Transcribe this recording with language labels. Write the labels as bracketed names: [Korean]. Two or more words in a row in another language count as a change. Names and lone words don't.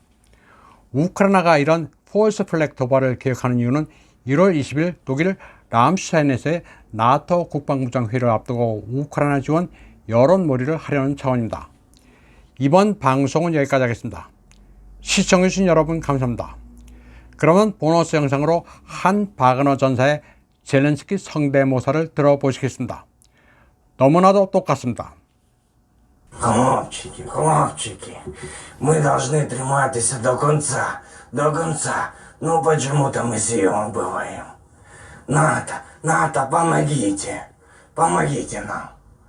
[Korean] 우크라이나가 이런 [English] false flag [Korean] 도발을 계획하는 이유는 1월 20일 독일 람슈타인에서의 나토 국방부장 회의를 앞두고 우크라이나 지원 여론몰이를 하려는 차원입니다. 이번 방송은 여기까지 하겠습니다. 시청해주신 여러분 감사합니다. 그러면 보너스 영상으로 한 바그너 전사의 젤렌스키 성대모사를 들어보시겠습니다. 너무나도 똑같습니다. [Ukrainian] Хлопчики, хлопчики, [Russian] мы должны триматися до конца. Ну почему-то мы съебываем. НАТО, помогите нам.